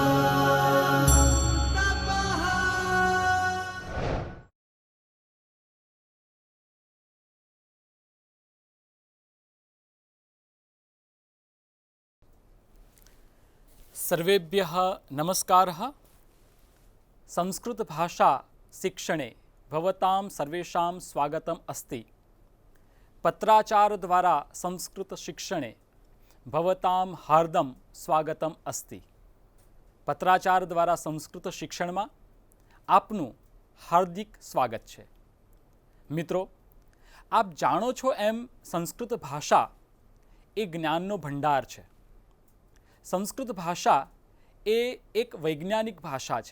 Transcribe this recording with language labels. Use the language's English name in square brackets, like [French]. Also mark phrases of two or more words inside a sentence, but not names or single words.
[Sanskrit] सर्वेभ्यः नमस्कारः। संस्कृतभाषा शिक्षणे भवतां सर्वेषां स्वागतम् अस्ति। पत्राचारद्वारा संस्कृतशिक्षणे भवतां हार्दं स्वागतम् अस्ति। [Gujarati] પત્રાચાર સંસ્કૃત આપનું હાર્દિક સ્વાગત છે। મિત્રો, આપ જાણો છો એમ સંસ્કૃત ભાષા એ જ્ઞાનનો ભંડાર છે। સંસ્કૃત ભાષા એ એક વૈજ્ઞાનિક ભાષા છે।